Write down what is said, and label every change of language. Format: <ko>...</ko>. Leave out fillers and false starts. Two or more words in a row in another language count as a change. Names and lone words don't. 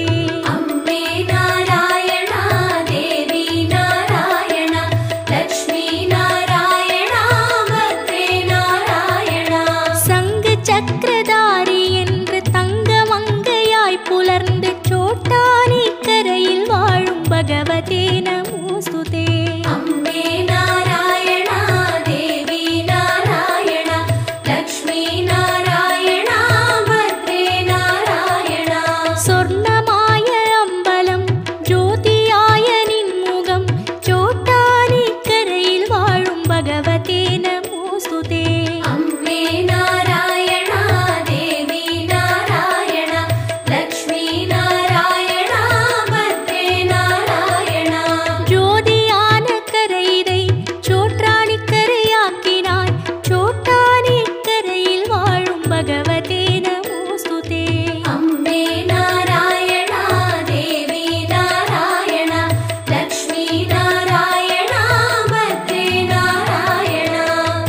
<sa>अम्बे नारायणा देवी नारायणा लक्ष्मी नारायणा भद्रे नारायणा</sa> <ta>சங்கு சக்கரதாரி என்று தங்க மங்கையாய் புலர்ந்து சோட்டானி கரையில் வாழும்</ta> <sa>भगवति नमोऽस्तु ते. अम्बे नारायणा देवी नारायणा लक्ष्मी नारायणा भद्रे नारायणा</sa> <ta>சொர்ணமாய அம்பலம் ஜோதியாய நின்முகம் சோட்டானி கரையில் வாழும்</ta> <sa>भगवति नमोऽस्तु ते. अम्बे नारायणा देवी नारायणा लक्ष्मी नारायणा भद्रे नारायणा</sa> <ta>ஜோதியான கரையினை சோற்றாணி கரையாக்கினாய் சோட்டானி கரையில் வாழும்</ta> <sa>भगवति नमोऽस्तु ते. अम्बे नारायणा देवी नारायणा लक्ष्मी नारायणा भद्रे नारायणा</sa>